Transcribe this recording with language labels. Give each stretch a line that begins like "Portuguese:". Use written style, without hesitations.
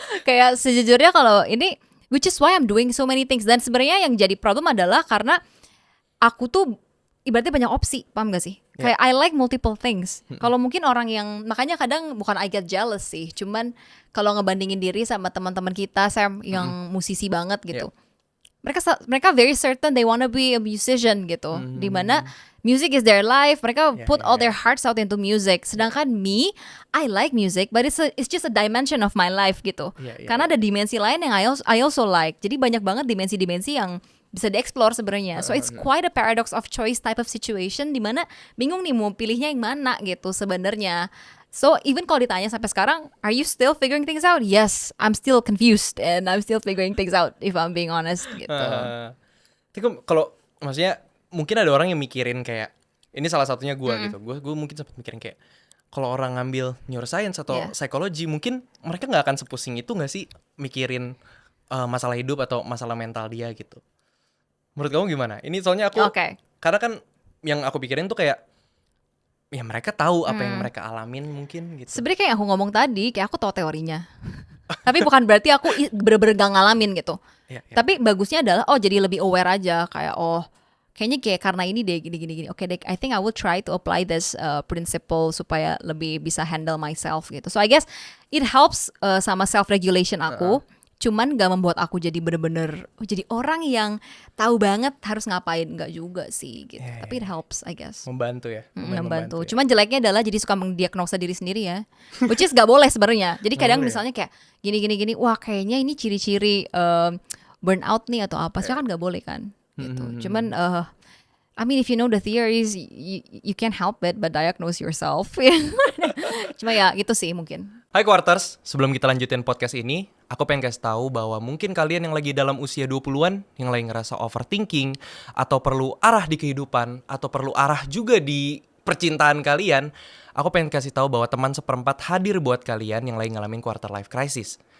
English: Kayak sejujurnya kalau ini, which is why I'm doing so many things.
Indonesian: Dan sebenarnya yang jadi problem adalah karena aku tuh ibaratnya banyak opsi, paham gak sih? Kayak I like multiple things. Kalau mungkin orang yang, makanya kadang bukan I get jealous sih, cuman kalau ngebandingin diri sama teman-teman kita, Sam, yang musisi banget gitu.
English: Mereka very certain they wanna be a musician gitu. Dimana music is their life, mereka put all their hearts out into music. Sedangkan me, I like music, but it's just a dimension of my life gitu.
Indonesian: Karena ada dimensi lain yang I also like. Jadi banyak banget dimensi-dimensi yang bisa dieksplor sebenarnya.
English: So it's quite a paradox of choice type of situation, dimana bingung nih mau pilihnya yang mana gitu sebenarnya. So even kalau ditanya sampai sekarang, are you still figuring things out? Yes, I'm still confused and I'm still figuring things out if I'm being honest gitu.
Indonesian: Tapi kalau maksudnya mungkin ada orang yang mikirin kayak, ini salah satunya gue gitu. Gue mungkin sempat mikirin kayak, kalau orang ngambil neuroscience atau psikologi, mungkin mereka nggak akan sepusing itu nggak sih mikirin masalah hidup atau masalah mental dia gitu. Menurut kamu gimana? Ini soalnya aku, karena kan yang aku pikirin tuh kayak, ya mereka tahu apa yang mereka alamin mungkin gitu. Sebenarnya kayak aku ngomong tadi, kayak aku tahu teorinya. Tapi bukan berarti aku bener-bener gak ngalamin gitu. Tapi bagusnya adalah, jadi lebih aware aja. Kayak, kayaknya kayak karena ini deh, gini. Oke deh, I think I will try to apply this principle supaya lebih bisa handle myself gitu.
English: So I guess it helps sama self-regulation aku.
Indonesian: Cuman gak membuat aku jadi bener-bener jadi orang yang tahu banget harus ngapain, nggak juga sih gitu.
English: Tapi it helps I guess.
Indonesian: Membantu ya. Membantu. Cuman jeleknya adalah jadi suka mendiagnosa diri sendiri ya. Which is gak boleh sebenarnya. Jadi kadang misalnya kayak gini, wah kayaknya ini ciri-ciri burnout nih atau apa. Sebenarnya kan gak boleh kan gitu.
English: Cuman I mean if you know the theories, you can't help it but diagnose yourself.
Indonesian: Cuma ya gitu sih mungkin. Hai Quarters, sebelum kita lanjutin podcast ini, aku pengen kasih tahu bahwa mungkin kalian yang lagi dalam usia 20-an, yang lagi ngerasa overthinking, atau perlu arah di kehidupan, atau perlu arah juga di percintaan kalian, aku pengen kasih tahu bahwa teman seperempat hadir buat kalian yang lagi ngalamin quarter life crisis.